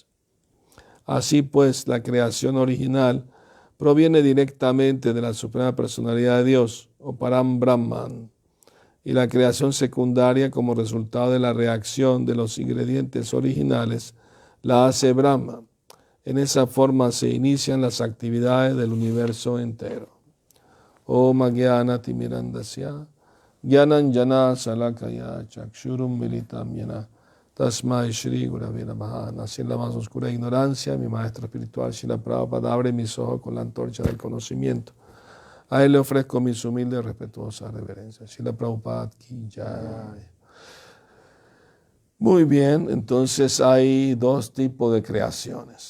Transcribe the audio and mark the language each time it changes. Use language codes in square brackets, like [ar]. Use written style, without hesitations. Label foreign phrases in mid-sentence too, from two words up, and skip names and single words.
[es] Así pues, la creación original proviene directamente de la Suprema Personalidad de Dios, o [sa] परम ब्रह्मन्, [es] y la creación secundaria como resultado de la reacción de los ingredientes originales la hace Brahma. En esa forma se inician las actividades del universo entero. [sa] ॐ ज्ञान तिमिरान्धस्य ज्ञान जन शलाकया चक्षुरुं मीलितं ज्ञान तस्मै श्री गुरवे नमः. [es] Nací en la más oscura ignorancia, mi maestro espiritual Srila Prabhupada abre mis ojos con la antorcha del conocimiento. A él le ofrezco mis humildes y respetuosas reverencias. Srila Prabhupada [hi] की जय. [es] Muy bien, entonces hay dos tipos de creaciones.